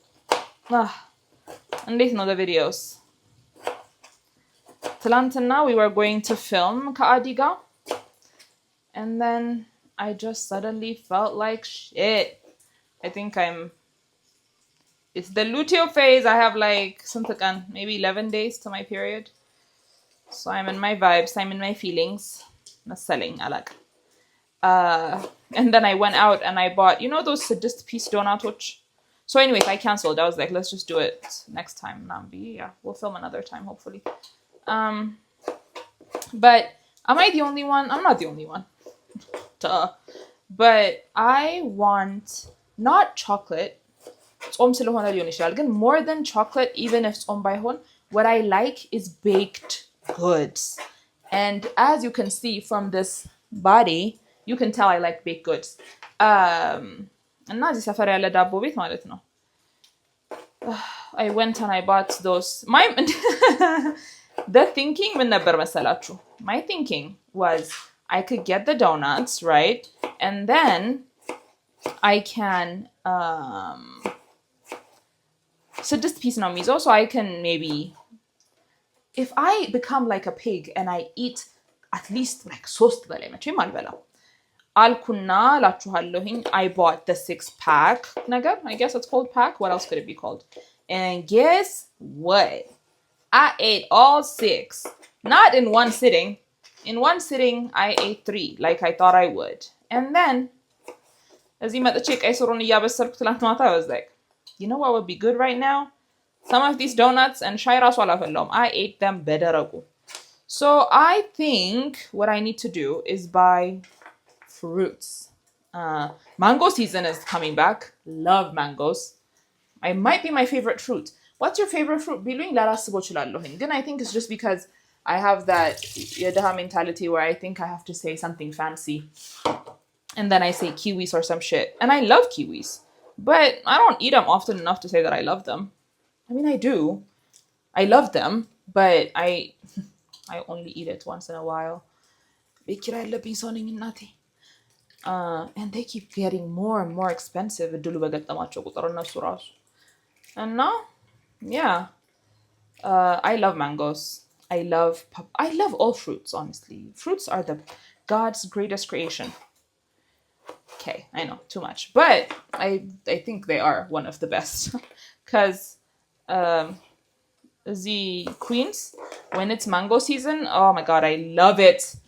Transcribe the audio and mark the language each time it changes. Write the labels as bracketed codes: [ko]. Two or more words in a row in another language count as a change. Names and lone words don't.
[am] እንዴት ነው [en] the videos? ትላንትና we were going to film ከአዲ ጋር and then I just suddenly felt like shit. I think it's the luteal phase. I have like something maybe 11 days to my period. So I'm in my vibes, I'm in my feelings. [am] መሰለኝ አላውቅም. [en] And then I went out and I bought, you know those 6-piece donuts? So anyways, I canceled. I was like, let's just do it next time. Nambi, yeah, we'll film another time, hopefully. But am I the only one? I'm not the only one. Duh. But I want not chocolate. More than chocolate, even if it's on by hon, what I like is baked goods. And as you can see from this body, you can tell I like baked goods. [am] እና እዚህ ሰፈር ያለ ዳቦ ቤት ማለት ነው. [en] I went and I bought those. The thinking [am] ምን ነበር መሰላችሁ? [en] My thinking was I could get the donuts, right? And then I can 6-piece [am] ነው የሚይዘው, [en] so I can maybe if I become like a pig and I eat at least like 3 [am] በላይ መቼም አልበላም. አልኩና ላችኋለሁኝ [en] I bought the 6-pack ነገር. I guess it's called pack. What else could it be called? And guess what? I ate all 6. Not in one sitting. In one sitting, I ate 3 like I thought I would. And then [am] እዚህ መጥቼ ቀይ ስሩን እያበሰልኩ ትላንት ማታ [en] I was like, you know what would be good right now? Some of these donuts and [am] ሻይ ራሱ አላፈላውም. [en] I ate them በደረቁ. So I think what I need to do is buy fruits. Mango season is coming back. Love mangoes. It might be my favorite fruit. What's your favorite fruit? [am] Biluኝ ላላስበው እችላለሁኝ. [en] Then I think it's just because I have that የድሃ mentality where I think I have to say something fancy. And then I say kiwis or some shit. And I love kiwis. But I don't eat them often enough to say that I love them. I mean, I do. I love them. But I only eat it once in a while. [am] ቤት ኪራይ ያለብኝ ሰው ነኝ እናቴ። [en] and they keep getting more and more expensive [am] እድሉ በገጠማቸው ቁጥር እነሱ ራሱ እና [en] yeah I love mangoes. I love all fruits, honestly. Fruits are God's greatest creation. Okay, I know, too much. But I think they are one of the best. Because the Queens, when it's mango season, oh my God, I love it.